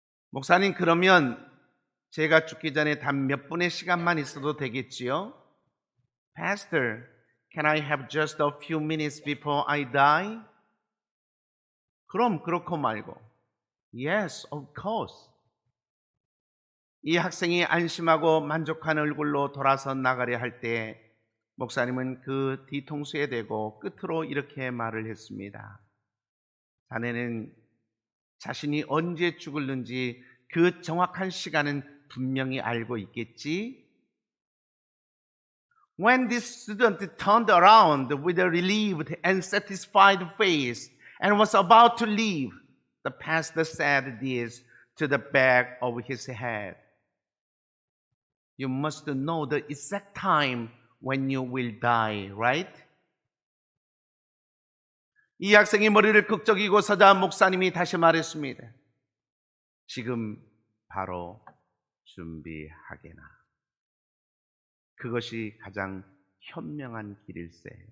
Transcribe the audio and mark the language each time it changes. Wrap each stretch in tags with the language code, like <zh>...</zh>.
<ko>목사님, 그러면 제가 죽기 전에 단 몇 분의 시간만 있어도 되겠지요?</ko> <en>Pastor, can I have just a few minutes before I die?</en> <ko>그럼 그렇고 말고.</ko> <en>Yes, of course.</en> <ko>이 학생이 안심하고 만족한 얼굴로 돌아서 나가려 할 때 목사님은 그 뒤통수에 대고 끝으로 이렇게 말을 했습니다. 자네는 자신이 언제 죽을는지 그 정확한 시간은 분명히 알고 있겠지?</ko> <en>When this student turned around with a relieved and satisfied face and was about to leave, the pastor said this to the back of his head. You must know the exact time when you will die, right?</en> <ko>이 학생이 머리를 극적이고 서자 목사님이 다시 말했습니다. 지금 바로 준비하게나. 그것이 가장 현명한 길일세.</ko>